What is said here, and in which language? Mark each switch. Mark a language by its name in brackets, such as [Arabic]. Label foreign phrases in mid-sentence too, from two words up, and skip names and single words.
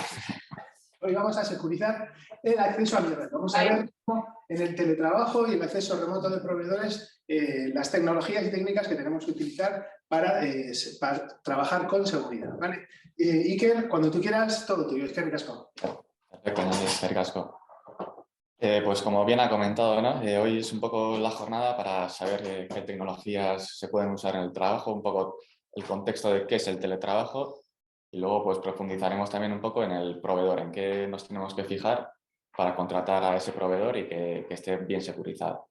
[Spanish] Hoy vamos a securizar el acceso a mi red. Vamos a ver cómo en el teletrabajo y el acceso remoto de proveedores las tecnologías y técnicas que tenemos que utilizar para trabajar con seguridad, ¿vale? Iker, cuando tú quieras, todo tuyo. [Basque] Eskerrik asko. Perfecto, eskerrik asko. [Spanish] Pues como bien ha comentado, ¿no? Hoy es un poco la jornada para saber qué tecnologías se pueden usar en el trabajo, un poco el contexto de qué es el teletrabajo y luego pues profundizaremos también un poco en el proveedor, en qué nos tenemos que fijar para contratar a ese proveedor y que esté bien securizado.